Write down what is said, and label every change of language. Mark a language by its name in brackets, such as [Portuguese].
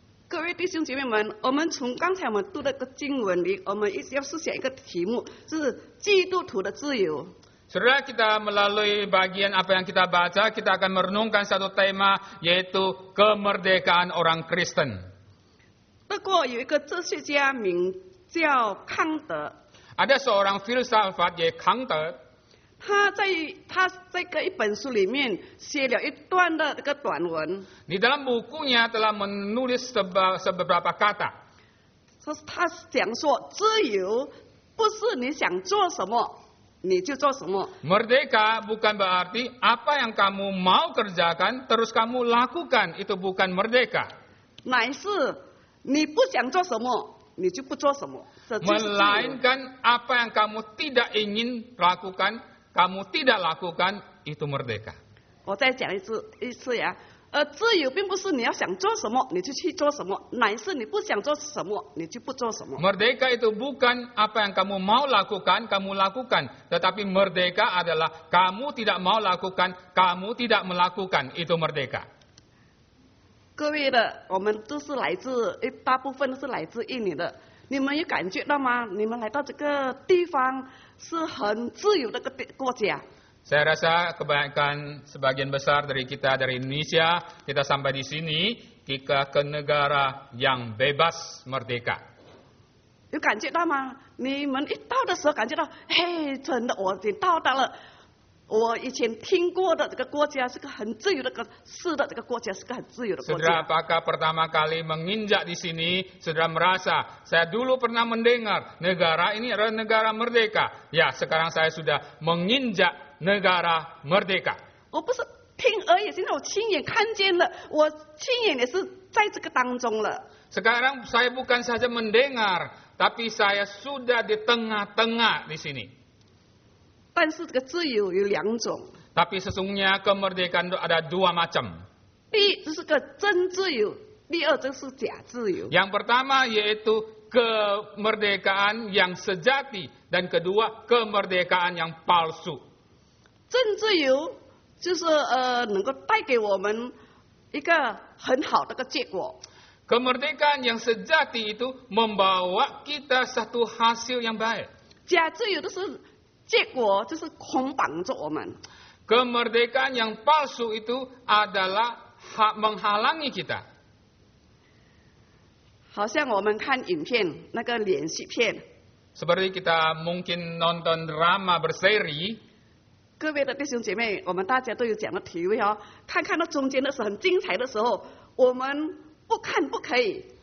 [Chinese] 各位弟兄姐妹们，我们从刚才我们读的个经文里，我们一直要思想一个题目，是基督徒的自由。 [Indonesian] Saudara, kita melalui bagian apa yang kita baca, kita akan merenungkan satu tema, yaitu kemerdekaan orang Kristen. [Chinese] 德国有一个哲学家名叫康德， [Indonesian] Ada seorang filsafat yaitu Kang Te. [Chinese] 他在一本书里面写了一段的这个短文， [Indonesian] Di dalam bukunya telah menulis beberapa kata. [Chinese] 说是他讲说，自由不是你想做什么你就做什么， [Indonesian] Merdeka bukan berarti apa yang kamu mau kerjakan terus kamu lakukan, itu bukan merdeka. [Chinese] 乃是你不想做什么你就不做什么，这就是自由。 [Indonesian] Melainkan apa yang kamu tidak ingin lakukan, kamu tidak lakukan, itu merdeka. [Chinese] 我再讲一次呀，自由并不是你要想做什么你就去做什么，乃是你不想做什么你就不做什么。 [Indonesian] Merdeka itu bukan apa yang kamu mau lakukan, kamu lakukan. Tetapi merdeka adalah kamu tidak mau lakukan, kamu tidak melakukan. Itu merdeka. [Chinese] 各位的，我们都是来自大部分都是来自印尼的，你们有感觉到吗？你们来到这个地方是很自由的一个国家。 [Indonesian] Saya rasa kebanyakan sebagian besar dari kita dari Indonesia, kita sampai di sini, kita ke negara yang bebas merdeka. [Chinese] 有感觉到吗？你们一到的时候感觉到，嘿，真的，我已经到达了我以前听过的这个国家，是个很自由的是的，这个国家是个很自由的国 [Indonesian] Saudara, apakah pertama kali menginjak di sini, saudara merasa, saya dulu pernah mendengar negara ini adalah negara merdeka. Ya, sekarang saya sudah menginjak negara merdeka. [Chinese] 我不是听而已，现在我亲眼看见了，我亲眼也是在这个当中了。 [Indonesian] Sekarang saya bukan saja mendengar, tapi saya sudah di tengah-tengah di sini. [Chinese] 但是这个自由有两种， [Indonesian] Tapi sesungguhnya kemerdekaan itu ada dua macam. [Chinese] 第一就是个真自由，第二就是假自由。 [Indonesian] Yang pertama yaitu kemerdekaan yang sejati, dan kedua kemerdekaan yang palsu. [Chinese] 真自由就是能够带给我们一个很好的一个结果。 [Indonesian] Kemerdekaan yang sejati itu membawa kita satu hasil yang baik. [Chinese] 假自由的是结果就是捆绑着我们。 [Indonesian] Kemerdekaan yang palsu itu adalah menghalangi kita. [Chinese] 好像我们看影片那个连续片， [Indonesian] Seperti kita mungkin nonton drama berseri. [Chinese] 各位的弟兄姐妹，我们大家都有这样的体会哦。看到中间的时候很精彩的时候，我们不看不可以。